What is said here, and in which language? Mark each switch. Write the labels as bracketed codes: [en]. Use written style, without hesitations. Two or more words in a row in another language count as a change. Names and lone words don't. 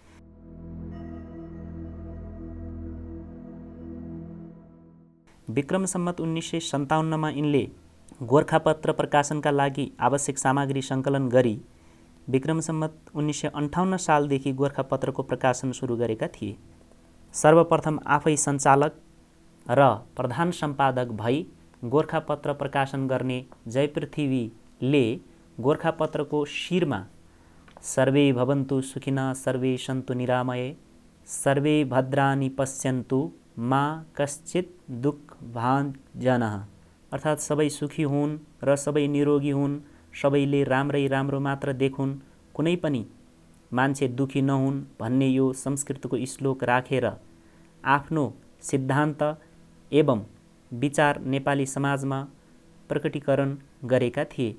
[ne] विक्रम सम्वत 1957मा यिनले गोरखापत्र प्रकाशनका लागि आवश्यक सामग्री सङ्कलन गरी विक्रम सम्वत 1958 सालदेखि गोरखापत्रको प्रकाशन सुरु गरेका थिए। सर्वप्रथम आफै सञ्चालक र प्रधान सम्पादक भई गोरखापत्र प्रकाशन गर्ने जयपृथ्वीले गोरखापत्रको शिरमा सर्वे [sa] भवन्तु सुखिनः सर्वे सन्तु निरामये सर्वे भद्राणि पश्यन्तु मा कश्चित् दुःखभाजनः, [ne] अर्थात् सबै सुखी हुन् र सबै निरोगी हुन्, सबैले राम्रै राम्रो मात्र देखुन्, कुनै पनि मान्छे दुखी नहुन् भन्ने यो संस्कृतको श्लोक राखेर आफ्नो सिद्धान्त एवं विचार नेपाली समाजमा प्रकटीकरण गरेका थिए।